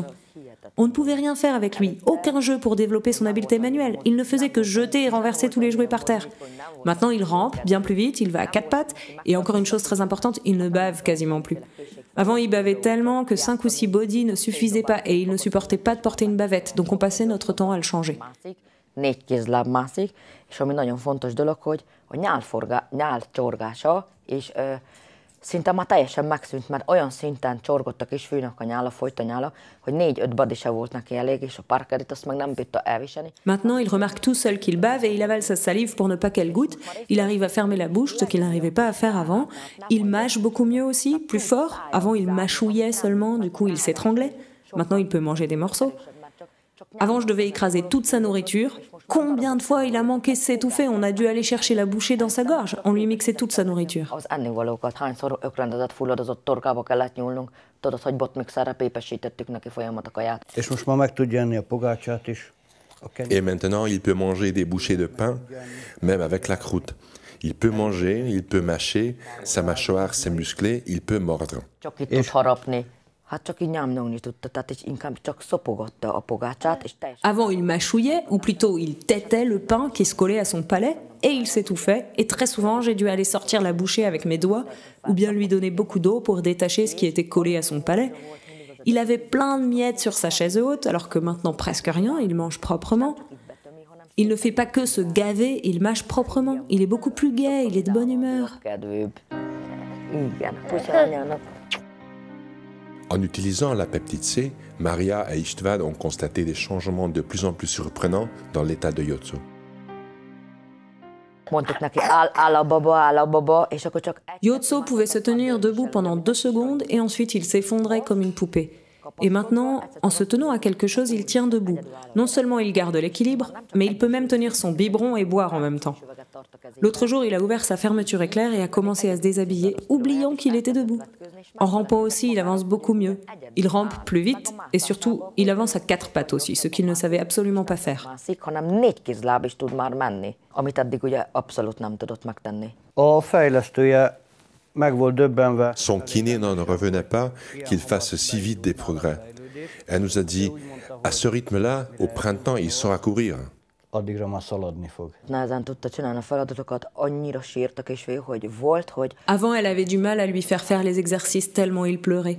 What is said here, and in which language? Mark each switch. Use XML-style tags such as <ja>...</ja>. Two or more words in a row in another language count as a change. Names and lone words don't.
<fr>On ne pouvait rien faire avec lui, aucun jeu pour développer son habileté manuelle. Il ne faisait que jeter et renverser tous les jouets par terre. Maintenant, il rampe bien plus vite, il va à 4 pattes et encore une chose très importante, il ne bave quasiment plus. Avant, il bavait tellement que 5 ou 6 body ne suffisaient pas et il ne supportait pas de porter une bavette, donc on passait notre temps à le changer.</fr> <hu>4 kézláb mászik, és ami nagyon fontos dolog, hogy a nyálcsorgása és szinte már teljesen megszűnt, mert olyan szinten csorgott a kisfiúnak a nyála, folyt a nyála, hogy 4-5 badi se volt neki elég, és a Parkerit azt meg nem bírta elviselni.</hu> <fr>Maintenant, il remarque tout seul qu'il bave et il avale sa salive pour ne pas qu'elle goûte. Il arrive à fermer la bouche, ce qu'il n'arrivait pas à faire avant. Il mâche beaucoup mieux aussi, plus fort. Avant, il mâchouillait seulement, du coup, il s'étranglait. Maintenant, il peut manger des morceaux. Avant, je devais écraser toute sa nourriture. Combien de fois il a manqué de s'étouffer? On a dû aller chercher la bouchée dans sa gorge. On lui mixait toute sa nourriture.</fr> <hu>Az ennivalókat hányszor ökrendezett, fulladozott torkába kellett nyúlnunk, tudod, hogy botmixerre pépesítettük neki folyamat a kaját. És most már meg tudja enni a pogácsát is.</hu> <fr>Et maintenant, il peut manger des bouchées de pain, même avec la croûte. Il peut manger, il peut mâcher, sa mâchoire s'est musclée, il peut mordre.</fr> <hu>Csak itt tud harapni. Hát csak így nyámnyogni tudta, tehát inkább csak szopogatta a pogácsát, és teljesen...</hu> <fr>Avant, il mâchouillait, ou plutôt il têtait le pain qui se collait à son palais, et il s'étouffait. Et très souvent, j'ai dû aller sortir la bouchée avec mes doigts, ou bien lui donner beaucoup d'eau pour détacher ce qui était collé à son palais. Il avait plein de miettes sur sa chaise haute, alors que maintenant presque rien, il mange proprement. Il ne fait pas que se gaver, il mâche proprement. Il est beaucoup plus gai, il est de bonne humeur. En utilisant la peptide C, Maria et Istvan ont constaté des changements de plus en plus surprenants dans l'état de Yotso.</fr> <hu>Mondtuk neki, áll a baba, és akkor csak...</hu> <fr>Yotso pouvait se tenir debout pendant 2 secondes et ensuite il s'effondrait comme une poupée. Et maintenant, en se tenant à quelque chose, il tient debout. Non seulement il garde l'équilibre, mais il peut même tenir son biberon et boire en même temps. L'autre jour, il a ouvert sa fermeture éclair et a commencé à se déshabiller, oubliant qu'il était debout. En rampant aussi, il avance beaucoup mieux. Il rampe plus vite et surtout, il avance à 4 pattes aussi, ce qu'il ne savait absolument pas faire.</fr> <hu>Mászik, hanem 4 kézláb is tud már menni, amit eddig ugye abszolút nem tudott megtenni. A fejlesztője meg volt döbbenve.</hu> <fr>Son kiné n'en revenait pas qu'il fasse si vite des progrès. Elle nous a dit, à ce rythme-là, au printemps, il saura courir.</fr> <hu>Addigra már szaladni fog. Nehezen tudta csinálni a feladatokat, annyira sírt a kisfiú, hogy volt, hogy...</hu> <fr>Avant, elle avait du mal à lui faire les exercices tellement il pleurait.</fr>